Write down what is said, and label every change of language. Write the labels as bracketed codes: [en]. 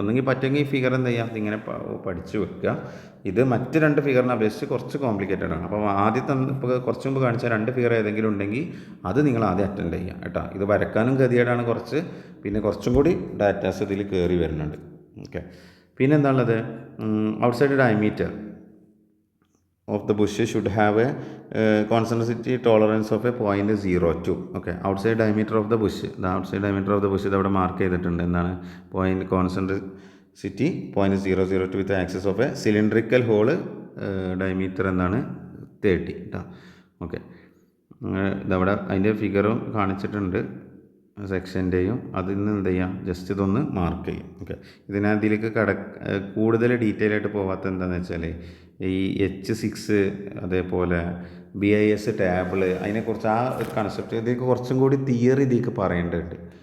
[ml] ഒന്നെങ്കിൽ പറ്റുമെങ്കിൽ ഈ ഫിഗർ എന്ത് ചെയ്യുക, ഇതിങ്ങനെ പഠിച്ച് വെക്കുക. ഇത് മറ്റ് രണ്ട് ഫിഗറിനെ അപേക്ഷിച്ച് കുറച്ച് കോംപ്ലിക്കേറ്റഡ് ആണ്. അപ്പോൾ ആദ്യത്തെ ഇപ്പോൾ കുറച്ച് മുമ്പ് കാണിച്ച രണ്ട് ഫിഗർ ഏതെങ്കിലും ഉണ്ടെങ്കിൽ അത് നിങ്ങൾ ആദ്യം അറ്റൻഡ് ചെയ്യുക കേട്ടോ. ഇത് വരക്കാനും ഗതികേടാണ് കുറച്ച്, പിന്നെ കുറച്ചും കൂടി ഡാറ്റാസ് ഇതിൽ കയറി വരുന്നുണ്ട്. [en] okay, [ml] പിന്നെ എന്താണുള്ളത്, [en] Outside diameter of the bush should have a concentricity tolerance of a 0.02. Okay, outside diameter of the bush, the outside diameter of the bush [ml] അവിടെ മാർക്ക് ചെയ്തിട്ടുണ്ട്. [en] എന്താണ് point concentricity 0.002 with axis of a cylindrical hole diameter എന്താണ് 30 കേട്ടോ. [ml] Okay, ഇതവിടെ അതിൻ്റെ ഫിഗറും കാണിച്ചിട്ടുണ്ട് സെക്ഷൻ്റെയും. അതിൽ നിന്ന് എന്ത് ചെയ്യാം, ജസ്റ്റ് ഇതൊന്ന് മാർക്ക് ചെയ്യും. ഓക്കെ, ഇതിനകത്തിലേക്ക് കൂടുതൽ ഡീറ്റെയിൽ ആയിട്ട് പോകാത്ത എന്താണെന്ന് വെച്ചാൽ ഈ H6 അതേപോലെ BIS ടേബിള് അതിനെക്കുറിച്ച് ആ ഒരു കൺസെപ്റ്റ് ഇതിലേക്ക് കുറച്ചും കൂടി തിയറി ഇതിലേക്ക് പറയേണ്ടതുണ്ട്.